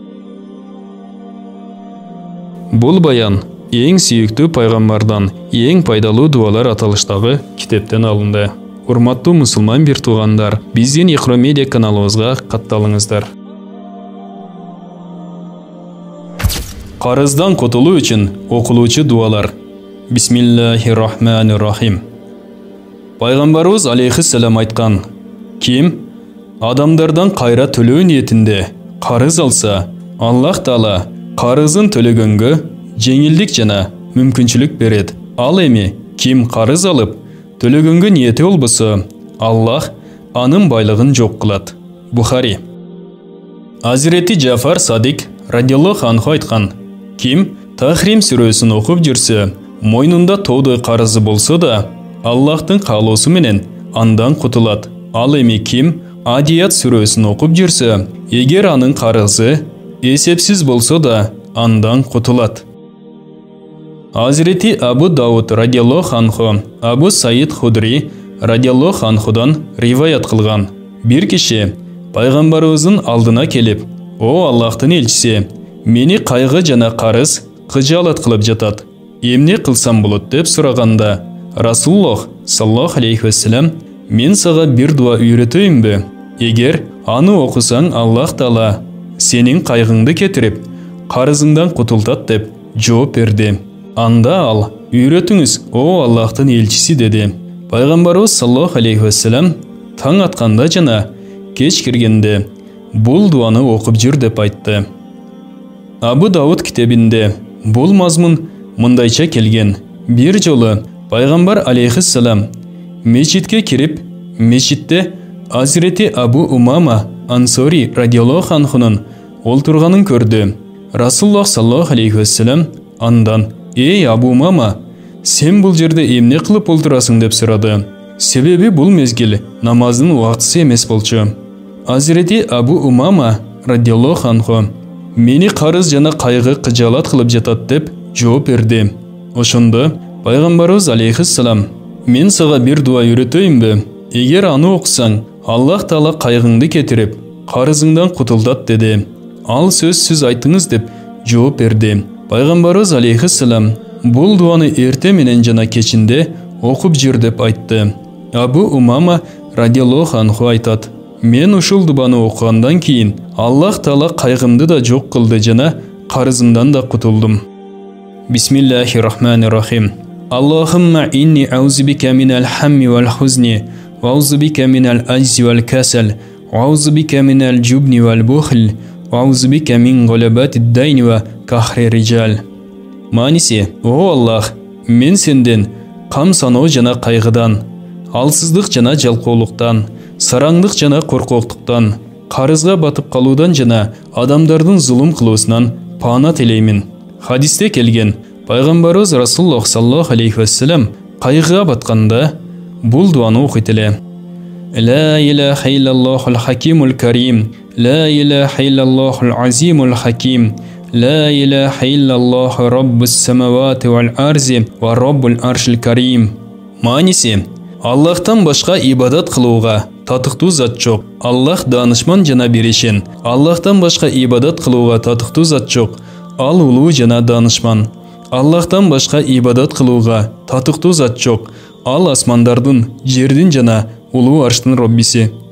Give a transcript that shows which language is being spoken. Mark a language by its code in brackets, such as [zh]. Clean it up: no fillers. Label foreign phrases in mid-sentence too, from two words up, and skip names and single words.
[ky] Бул баян эң сүйүктүү пайгамбардан эң пайдалуу дуалар аталыштагы китептен алынды. Урматтуу мусулман бир туугандар, биздин Iqro Media каналыбызга катталыңыздар. Карыздан кутулуу үчүн окулуучу дуалар. [ar] بسم الله الرحمن الرحيم. [ky] Пайгамбарыбыз алейхиссалам айткан: ким адамдардан кайра төлөө ниетинде карыз алса, Аллах Таала карызын төлөгөнгө жеңилдик жана мүмкүнчүлүк берет. Ал эми ким карыз алып төлөгөнгө ниети болбосо, Аллах анын байлыгын жок кылат. Бухари. Hazreti Jafar Sadiq [ar] رضي الله عنه [ky] айткан: ким Тахрим сүрөсүн окуп жүрсө, мойнунда тоодой карызы болсо да, Аллахтын каалоосу менен андан кутулат. Ал эми ким Адият сүрөсүн окуп жүрсө, эгер анын карызы эсепсиз болсо да, андан кутулат. Hazreti Абу Дауд [ar] رضي الله عنه [ky] Абу Саид Худри [ar] رضي الله عنه [ky] риваят кылган: бир киши пайгамбарыбыздын алдына келип: "О Аллахтын элчиси, мени кайгы жана карыз кыжаалат кылып жатат. Эмне кылсам болот?" деп сураганда, [ar] رسول الله صلى الله عليه وسلم: [ky] "Мен сага бир дуа үйрөтөйүнбү? Эгер аны окусаң, Аллах Таала сенин кайгыңды кетирип, карызыңдан кутултат" деп жооп берди. Анда ал: "Үйрөтүңүз, о Аллахтын элчиси" деди. Пайгамбарыбыз [ar] صلى الله عليه وسلم [ky] таң атканда жана кеч киргенде бул дуаны окуп жүр деп айтты. Абу Дауд китебинде бул мазмун мындайча келген: бир жолу Пайгамбар алейхиссалам мечитке кирип, мечитте Hazreti Абу Умама Ансори [ar] رضي الله عنه [ky] олтурганын көрдү. [ar] رسول الله صلى الله عليه وسلم [ky] андан: "Эй Абу Умама, сен бул жерде эмне кылып олтурасың?" деп сурады. Себеби бул мезгил намаздын убактысы эмес болчу. Hazreti Абу Умама [ar] رضي الله عنه: [ky] "Мени карыз жана кайгы кыжаалат кылып жатат" деп жооп берди. Ошондо Пайгамбарыбыз алейхиссалам: "Мен сага бир дуа үйрөтөйүнбү? Эгер аны окусаң, Аллах Таала кайгыңды кетирип, карызыңдан кутултат" деди. "Ал сөзсүз айтыңыз" деп жооп берди. Пайгамбарыбыз алейхиссалам бул дуаны эрте менен жана кечинде окуп жүр деп айтты. Абу Умама [ar] رضي الله عنه [ky] айтат: "Мен ушул дуаны окугандан кийин Аллах Таала кайгымды да жок кылды жана карызымдан да кутулдум." [ar] بسم الله الرحمن الرحيم اللهم إني أعوذ بك من الهم والحزن وأعوذ بك من العجز والكسل وأعوذ بك من الجبن والبخل وأعوذ بك من غلبة الدين وقهر الرجال. [ky] Маниси: "О Аллах, мен сенден кам саноо жана кайгыдан, алсыздык жана жалкоолуктан, сараңдык жана коркоктуктан, карызга батып калуудан жана адамдардын зулум кылуусунан паана тилеймин." Хадисте келген: Пайгамбарыбыз [ar] رسول الله صلى الله عليه وسلم [ky] кайгыга батканда бул дуаны окуйт эле: [ar] "لا إله إلا الله الحكيم الكريم, لا إله إلا الله العظيم الحكيم لا إله إلا الله رب السماوات والأرض ورب العرش الكريم. [ky] Манisi, Аллахтан башка ибадат кылууга татыктуу зат жок. Аллах данышман жана беришин. Аллахтан башка ибадат кылууга татыктуу зат жок. Ал улуу жана данышман. Аллахтан башка ибадат кылууга татыктуу зат жок. Ал асмандардын, жердин жана улуу арштын Роббиси.